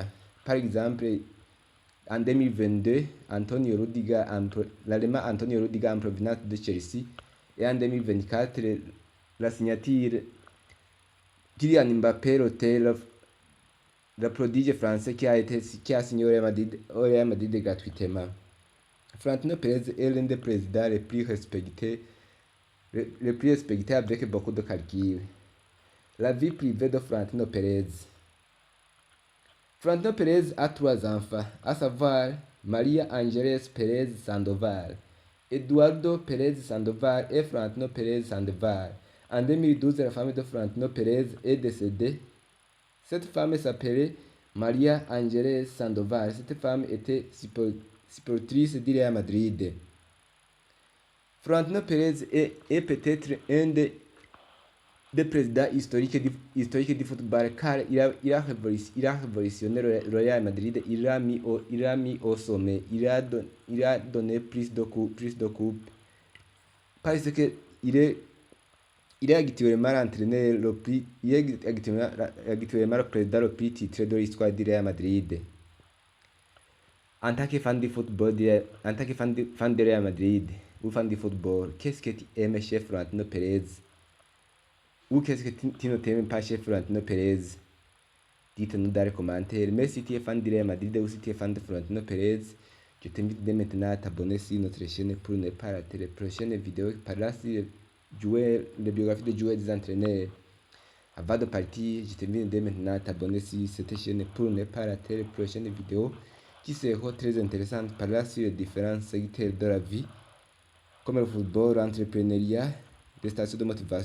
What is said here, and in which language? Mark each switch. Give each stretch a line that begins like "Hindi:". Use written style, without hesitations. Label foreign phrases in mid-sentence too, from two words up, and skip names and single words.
French: Par exemple, en 2022, l'Allemand Antonio Rudiger en provenance de Chelsea et en 2024, la signature Kylian Mbappé, le prodige français qui a signé au Real Madrid gratuitement. Florentino Pérez est l'un des présidents les plus respectés avec beaucoup de calculs. La vie privée de Florentino Pérez. Florentino Pérez a 3 enfants, à savoir María Ángeles Pérez Sandoval, Eduardo Pérez Sandoval et Florentino Pérez Sandoval. En 2012, la femme de Florentino Pérez est décédée. Cette femme s'appelait María Ángeles Sandoval. Cette femme était supportrice du Real Madrid. Florentino Pérez est peut-être un des présidents historiques du football, car il a révolutionné le Real Madrid, il l'a mis au sommet, il a donné plus de coupes, parce que il est actuellement l'entraîneur il est actuellement le président le plus titré de l'histoire du Real Madrid. En tant que fan du football, en tant que fan de Real Madrid ou fan du football, qu'est-ce que tu aimes chez Florentino Pérez? Ou qu'est-ce que tu ne t'aimes pas chez Florentino Pérez? Dites-nous dans les commentaires. Mais si tu es fan du Real Madrid ou si tu es fan de Florentino Pérez, je t'invite dès maintenant à t'abonner sur notre chaîne pour ne pas rater les prochaines vidéos qui parlent sur les biographies de joueurs et des entraîneurs. Avant de partir, je t'invite dès maintenant à t'abonner sur cette chaîne pour ne pas rater les prochaines vidéos qui seront très intéressantes, parlant sur les différents secteurs de la vie, comme le football, l'entrepreneuriat, des stations de motivation.